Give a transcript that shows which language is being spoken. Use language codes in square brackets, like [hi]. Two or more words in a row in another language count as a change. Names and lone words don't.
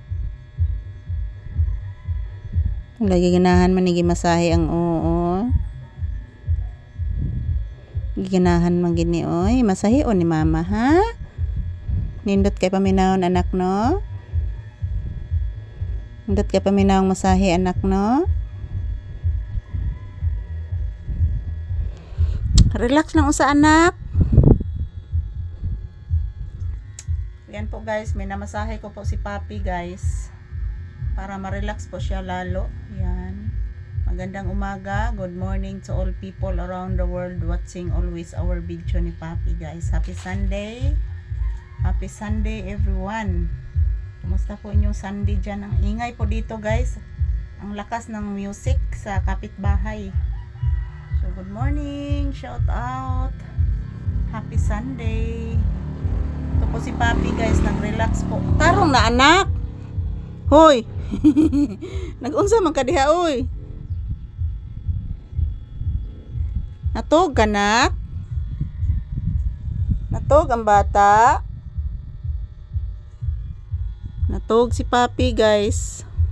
[ceb] Lagi ganahan man ni gimasahe ang o. Giganahan man gini oy. Masahe o ni mama ha. Nindot kay paminawon anak no. Nindot kay paminawon masahe anak no. Relax lang sa anak. [tl] Yan po guys, may namasahe ko po si Papi guys. Para ma-relax po siya lalo. Yan. Magandang umaga. [en] Good morning to all people around the world watching always our video ni Papi guys. Happy Sunday. Happy Sunday everyone. [tl] Kumusta po inyong Sunday dyan? Ang ingay po dito guys. Ang lakas ng music sa kapitbahay. [en] So, good morning, shout out, happy Sunday. [tl] Ito po si Papi guys, nag-relax po. [ceb] Tarong na anak. Hoy. Nag-unsa man ka diha oy. Natog anak. Natog ang bata. Natog si Papi guys.